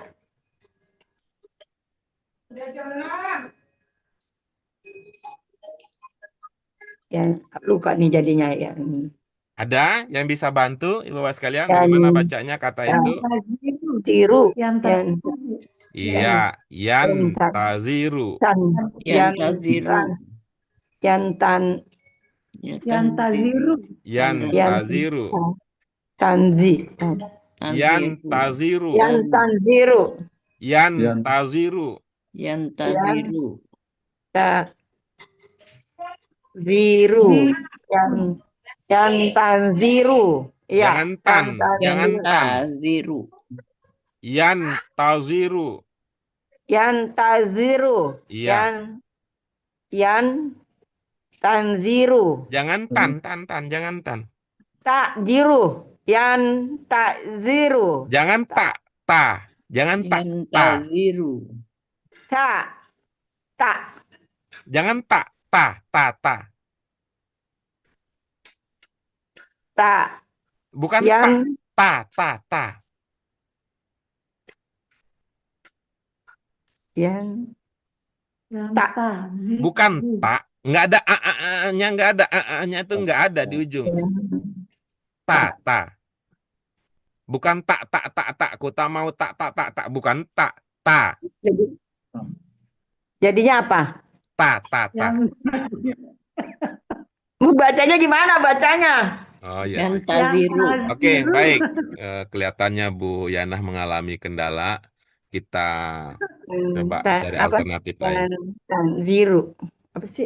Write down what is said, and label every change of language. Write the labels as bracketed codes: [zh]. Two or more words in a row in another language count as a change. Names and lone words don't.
[id] Udah jam 6. Ya, lupa nih jadinya ya. Ada yang bisa bantu, Ibu Bapak sekalian? Dan Bagaimana bacanya kata Yang itu? taziru. tiru. Yang Yang taziru. Iya, yang yan yang tan, taziru. tan, yang Yantaziru. tan, yang tan, Yang taziru. Yan yang taziru. tanzi, Yan Taziru. taziru. yang tanziru, Yan Yan taziru. yang Yantaziru. taziru, Zi. yang tanziru, ya, Jangan tan, jangan tanziru, tan. Yantaziru. Yan taziru. yang taziru, Iya, yang tanziru, jangan tan, jangan tan. takjiru, yang takziru, Jangan tak, ta. Jangan tak, ta. Yantaziru. tak, tak, Jangan tak, ta, ta, ta. tak, Bukan yang tak, ta, ta, ta. yang Yang tak, taziru. Bukan tak. Nggak ada a-nya, nggak ada a-nya itu nggak ada di ujung. Ta, tak. ta. Bukan tak, tak, tak, tak. Ku tak mau tak, tak, tak, tak. Bukan tak, ta, Jadi, jadinya apa? ta, ta, ta. Yang Bacanya gimana bacanya? Oh iya sih. Yantaziru. Oke, taziru. baik. Kelihatannya Bu Yanah mengalami kendala. Kita coba cari Apa? alternatif lain. Yang zero. Apa sih?